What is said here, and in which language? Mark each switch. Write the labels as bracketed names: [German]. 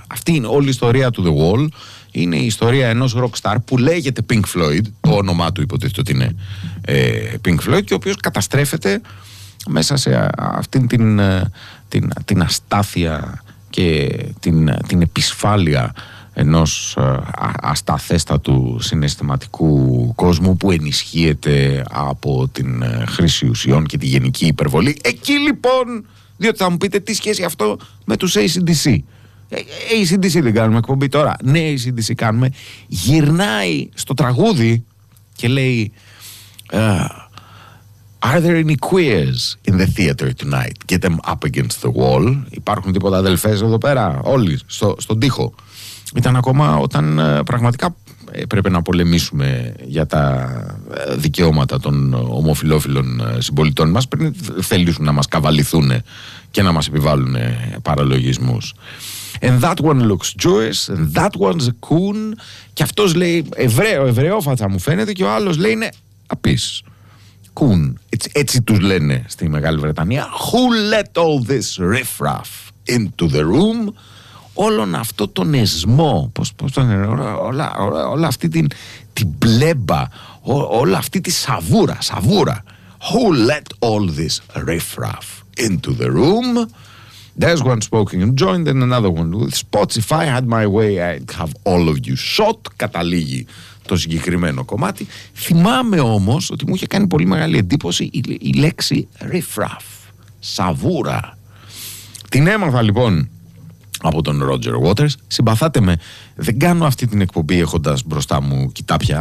[Greek] Αυτή είναι όλη η ιστορία του The Wall. Είναι η ιστορία ενός rockstar που λέγεται Pink Floyd, το όνομά του υποτίθεται ότι είναι Pink Floyd, και ο οποίος καταστρέφεται μέσα σε αυτήν την αστάθεια και την επισφάλεια ενός αστάθεστατου συναισθηματικού κόσμου που ενισχύεται από την χρήση ουσιών και τη γενική υπερβολή. Εκεί λοιπόν, διότι θα μου πείτε, τι σχέση αυτό με τους AC/DC. AC/DC δεν κάνουμε εκπομπή τώρα. Ναι, AC/DC κάνουμε. Γυρνάει στο τραγούδι και λέει [English] «Are there any queers in the theater tonight? Get them up against the wall». [Greek] Υπάρχουν τίποτα αδελφές εδώ πέρα, όλοι στον τοίχο. Ήταν ακόμα όταν πραγματικά έπρεπε να πολεμήσουμε για τα δικαιώματα των ομοφιλόφιλων συμπολιτών μας, πριν θελήσουν να μας καβαληθούν και να μας επιβάλλουν παραλογισμούς. [English] «And that one looks Jewish, and that one's a coon». [Greek] Και αυτός λέει «Εβραίο, εβραιόφατσα μου φαίνεται», και ο άλλος λέει «Είναι απείς, coon». Έτσι τους λένε στη Μεγάλη Βρετανία. [English] «Who let all this riffraff into the room?» [Greek] Όλον αυτό τον εσμό, πώς τον λένε, όλα αυτή την πλέμπα, όλα αυτή τη σαβούρα. [English] «Who let all this riffraff into the room? There's one smoking and joined, and another one with spots. If I had my way, I'd have all of you shot». [Greek] Καταλήγει το συγκεκριμένο κομμάτι. Θυμάμαι όμως ότι μου είχε κάνει πολύ μεγάλη εντύπωση η λέξη riffraff, σαβούρα. Την έμαθα λοιπόν από τον Roger Waters. Συμπαθάτε με, δεν κάνω αυτή την εκπομπή έχοντας μπροστά μου κοιτάπια.